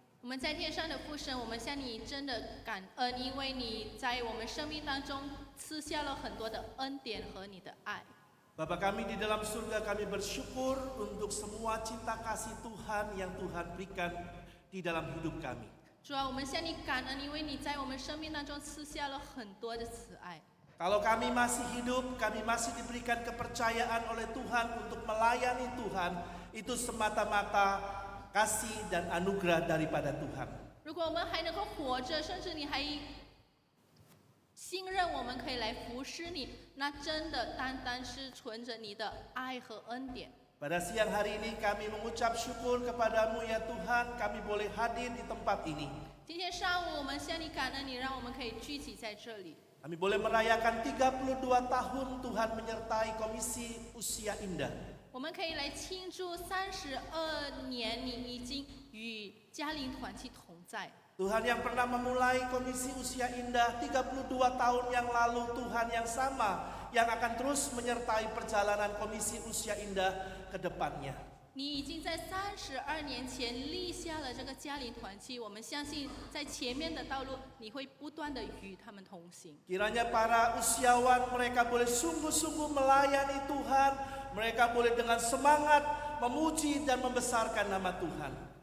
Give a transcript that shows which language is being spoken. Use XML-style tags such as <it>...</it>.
<zh>我们在天上的父神，我们向你真的感恩，因为你在我们生命当中赐下了很多的恩典和你的爱。</zh> <id>Bapa kami di dalam surga, kami bersyukur untuk semua cinta kasih Tuhan yang Tuhan berikan di dalam hidup kami.</id> <zh>主啊，我们向你感恩，因为你在我们生命当中赐下了很多的慈爱。</zh> <id>Kalau kami masih hidup, kami masih diberikan kepercayaan oleh Tuhan untuk melayani Tuhan, itu semata-mata kasih dan anugerah daripada Tuhan.</id> <zh>如果我们还能够活着，甚至你还信任我们可以来服侍你，那真的单单是存着你的爱和恩典。</zh> <id>Pada siang hari ini kami mengucap syukur kepadamu ya Tuhan, kami boleh hadir di tempat ini.</id> <zh>今天上午我们向你感恩，你让我们可以聚集在这里。</zh> <id>Kami boleh merayakan 32 tahun Tuhan menyertai Komisi Usia Indah.</id> <zh>我们可以来庆祝32年，你已经与嘉陵团契同在。</zh> <id>Tuhan yang pernah memulai Komisi Usia Indah 32 tahun yang lalu, Tuhan yang sama yang akan terus menyertai perjalanan Komisi Usia Indah ke depannya.</id> <zh>你已经在32年前立下了这个嘉陵团契，我们相信在前面的道路，你会不断的与他们同行。</zh> <id>Kiranya para usiawan mereka boleh sungguh-sungguh melayani Tuhan, mereka boleh dengan semangat memuji dan membesarkan nama Tuhan.</id>